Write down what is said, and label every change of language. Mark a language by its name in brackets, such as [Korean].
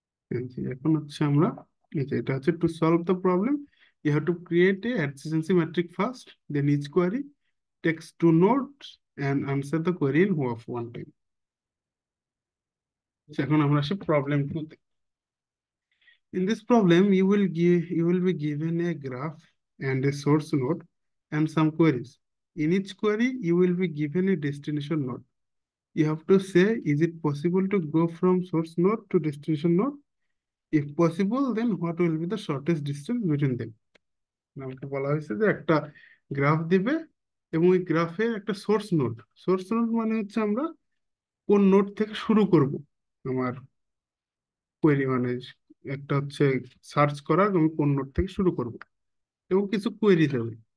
[Bangla] এই যে এখন হচ্ছে আমরা, এই যে এটা হচ্ছে [English] To solve the problem you have to create a adjacency matrix first, then each query takes two nodes and answer the query in O of one time. [Bangla] এখন আমরা আসি problem two. [English] In this problem, you will be given a graph and a source node and some queries. In each query, you will be given a destination node. You have to say, is it possible to go from source node to destination node? If possible, then what will be the shortest distance between them? [Bangla] আমাকে বলা হয়েছে যে একটা graph দিবে, এবং এই গ্রাফে একটা সোর্স নোড মানে হচ্ছে আমরা কোন নোড থেকে শুরু করব আমার কোয়েরি, মানে একটা হচ্ছে সার্চ করা, আমি কোন নোড থেকে শুরু করব, এবং কিছু কোয়েরি দেবে।